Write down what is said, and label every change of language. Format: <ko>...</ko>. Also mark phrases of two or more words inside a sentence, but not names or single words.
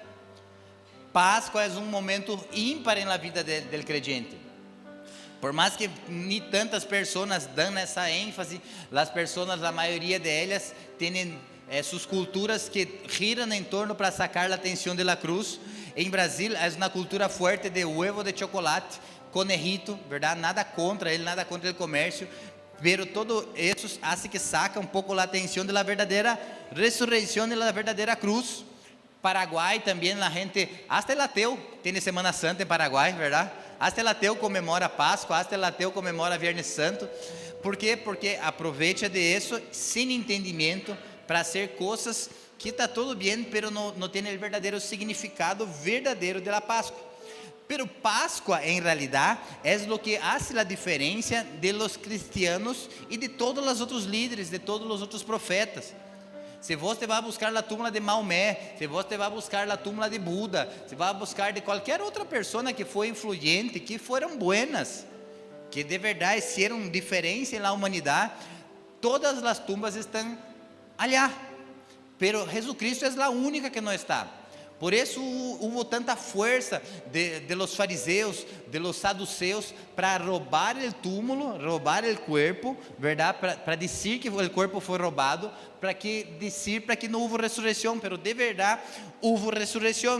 <pt>Páscoa é um momento ímpar na vida do crente. Por mais que nem tantas pessoas dão essa ênfase, as pessoas, a maioria delas, têm suas culturas que giram em torno para sacar a atenção da cruz. Em Brasil, é uma cultura forte de</pt> <es>huevo de chocolate, conejito,</es> <pt>verdade? Nada contra ele, nada contra o comércio. Pero todo isso hace que saca um pouco a atenção da verdadeira ressurreição e da verdadeira cruz. Paraguai também, a gente,</pt> <es>hasta el</es> <pt>ateu tem Semana Santa em Paraguai, verdade?</pt> <es>Hasta el</es> <pt>ateu comemora Páscoa,</pt> <es>hasta el</es> <pt>ateu comemora Viernes Santo. ¿Por quê? Porque aproveita de isso sem entendimento para hacer coisas que está tudo bem, pero não tem o verdadeiro significado verdadeiro da Páscoa. Pero Páscoa,</pt> <es>en realidad, es lo que hace la diferencia de los cristianos y de todos los otros líderes, de todos los otros profetas.</es> <pt>Se você vai buscar a túmula de Maomé, se você vai buscar a túmula de Buda, se vai buscar de qualquer outra pessoa que foi influente, que foram buenas, que de verdade hicieron diferença na humanidade, todas as tumbas estão allá. Pero Jesucristo é a única que não está. Por isso houve tanta força</pt> <es>de los</es> <pt>fariseus,</pt> <es>de los</es> <pt>saduceus, para roubar o túmulo, roubar o corpo, verdade? Para dizer que o corpo foi roubado, para que não houve ressurreição, mas de verdade houve ressurreição.</pt>